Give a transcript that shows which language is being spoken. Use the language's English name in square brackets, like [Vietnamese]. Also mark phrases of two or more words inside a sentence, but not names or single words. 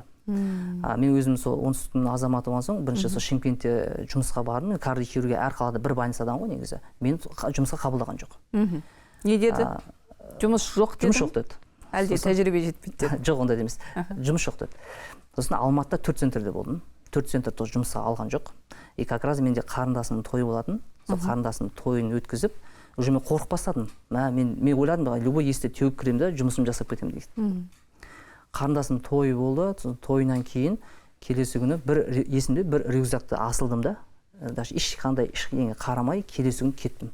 [Kazakh] Мен өзім сол оңтүстіктің азаматы болған соң, бірінші сол Шымкентте жұмысқа бардым. Кардиохирургия әр қалада бір больницадан ғой негізі. Мен жұмысқа қабылдаған жоқ. Не деді? Жұмыс жоқ деді? Жұмыс жоқ деді. Әлде тәжірибе жетпейді деді? Жоқ, ондай емес. Жұмыс жоқ деді. Сосын Алматыда 4 центрде болдым. 4 центр тоже жұмысқа алған жоқ. [Russian] И как раз [Kazakh] менде қарындасымның тойы болатын. Сол қарындасымның тойын өткізіп, уже мен қорқып бастадым. Мен ойладым, любой есте теуіп кіремін да, жұмысымды жасап кетемін дейді. Қарындасымның тойы болды. Тойынан кейін келесі күні есімде бір рюкзакты асылдым да, даже ешқандай ештеңеге қарамай келесі күні кеттім.